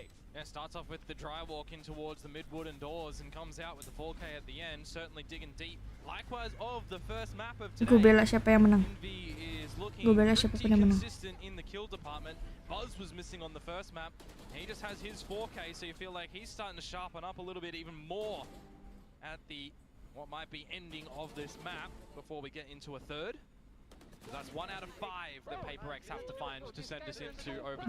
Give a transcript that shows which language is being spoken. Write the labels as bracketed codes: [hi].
[en] Yeah, starts off with the dry walk in towards the mid wooden doors and comes out with the 4K at the end, certainly digging deep. Likewise of the first map of today. [id] Gue bela siapa yang menang. Gue bela siapa yang menang. [en] In the kill department. Buzz was missing on the first map. He just has his 4K, so you feel like he's starting to sharpen up a little bit even more at the what might be ending of this map before we get into a third. So that's 1 out of 5 that Paper X have to find to send us into overtime.